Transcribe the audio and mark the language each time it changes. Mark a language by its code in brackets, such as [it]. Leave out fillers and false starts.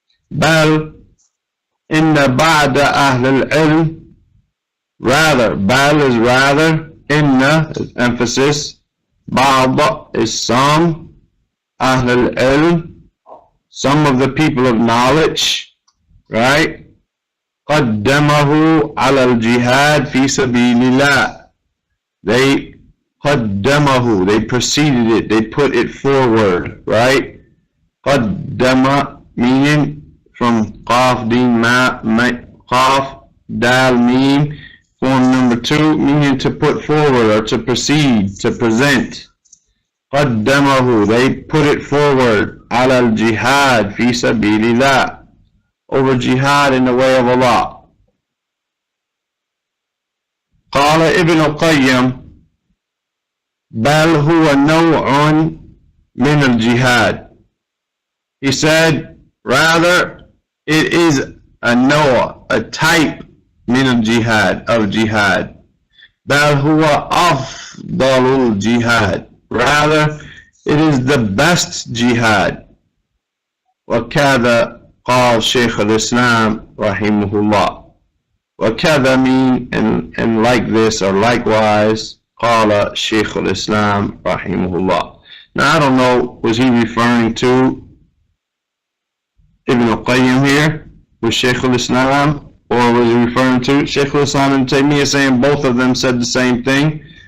[ar] Bal inna ba'da ahl al-ilm, [en] rather, bal is rather, inna is emphasis, ba'da is some, [ar] أهل العلم, [en] some of the people of knowledge, right? [ar] قدمه على الجهاد في سبيل الله. [en] They [ar] قدمه, [en] they preceded it, they put it forward, right? قدم meaning from [ar] قاف دين ما قاف [en] dal meme, form number 2, meaning to put forward or to proceed, to present. [ar] قدمه, [en] they put it forward [ar] على الجهاد في سبيل الله, [en] over jihad in the way of Allah. [ar] قال ابن القيم بل هو نوع من الجهاد. [en] He said, rather, it is a naw', a type [ar] من الجهاد, [en] of jihad. [ar] بل هو أفضل الجهاد. [en] Rather, it is the best jihad. [ar] وكذا قال شيخ الإسلام رحمه الله. وكذا [en] mean and like this or likewise [ar] قال شيخ الإسلام رحمه الله. [en] Now I don't know, was he referring to Ibn al-Qayyim here with Shaykh al-Islam, or was he referring to Shaykh al-Islam and Taymiyyah, saying both of them said the same thing?